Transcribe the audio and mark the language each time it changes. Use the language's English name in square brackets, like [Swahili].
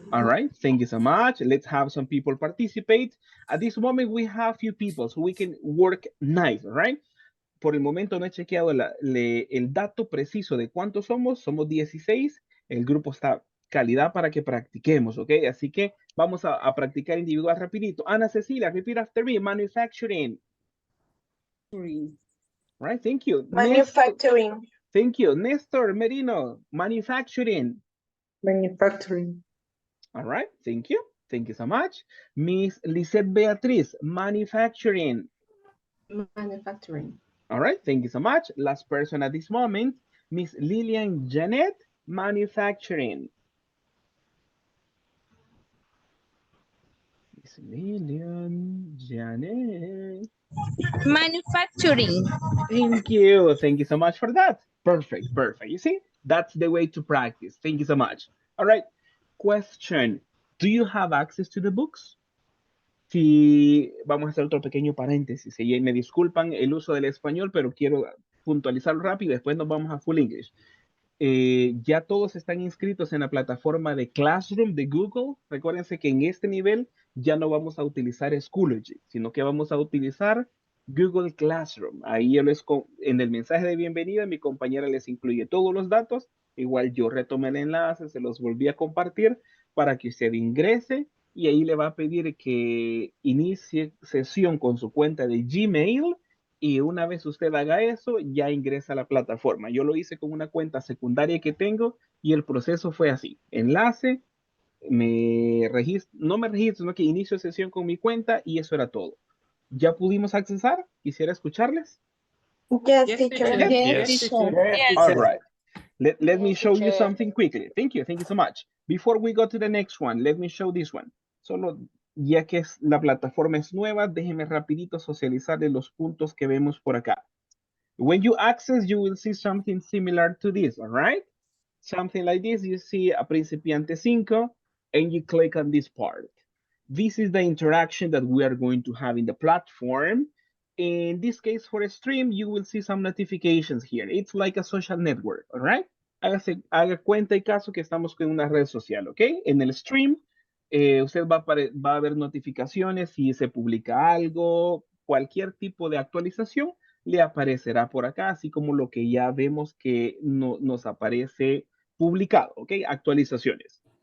[English] All right, thank you so much. Let's have some people participate. At this moment, we have few people, so we can work nice, all right? [Spanish] Por el momento no he chequeado el dato preciso de cuántos somos. Somos 16. El grupo está calidad para que practiquemos, ¿ok? Así que vamos a practicar individual rapidito. Ana Cecilia, repeat after me. Manufacturing. Right, thank you. Manufacturing. Thank you. Nestor Merino, manufacturing. Manufacturing. All right, thank you. Thank you so much. Miss Lisette Beatriz, manufacturing. Manufacturing. All right, thank you so much. Last person at this moment, Miss Lillian Janet, manufacturing. Miss Lillian Janet. Manufacturing. Thank you. Thank you so much for that. Perfect, perfect. You see, that's the way to practice. Thank you so much. All right. Question. [English] Do you have access to the books? [Spanish] Si vamos a hacer otro pequeño paréntesis, y me disculpan el uso del español, pero quiero puntualizarlo rápido, después nos vamos a full English. Ya todos están inscritos en la plataforma de Classroom de Google. Recuérdense que en este nivel ya no vamos a utilizar Schoology, sino que vamos a utilizar Google Classroom. Ahí en el mensaje de bienvenida, mi compañera les incluye todos los datos. Igual yo retomé el enlace, se los volví a compartir para que usted ingrese y ahí le va a pedir que inicie sesión con su cuenta de Gmail. Y una vez usted haga eso, ya ingresa a la plataforma. Yo lo hice con una cuenta secundaria que tengo y el proceso fue así. Enlace, no me registro, sino que inicio sesión con mi cuenta y eso era todo. ¿Ya pudimos accesar? Quisiera escucharles. [English] Yes, teacher. Yes, teacher. All right. Let me show you something quickly. Thank you so much. Before we go to the next one, let me show this one. [Spanish] Solo ya que la plataforma es nueva, déjenme rapidito socializarles los puntos que vemos por acá. [English] When you access, you will see something similar to this, all right? Something like this, you see a principiante 5, and you click on this part. This is the interaction that we are going to have in the platform. In this case, for a stream, you will see some notifications here. It's like a social network, all right? [Spanish] Haga cuenta y caso que estamos con una red social, ¿ok? En el stream, usted va a ver notificaciones si se publica algo, cualquier tipo de actualización le aparecerá por acá, así como lo que ya vemos que nos aparece publicado, ¿ok? Actualizaciones.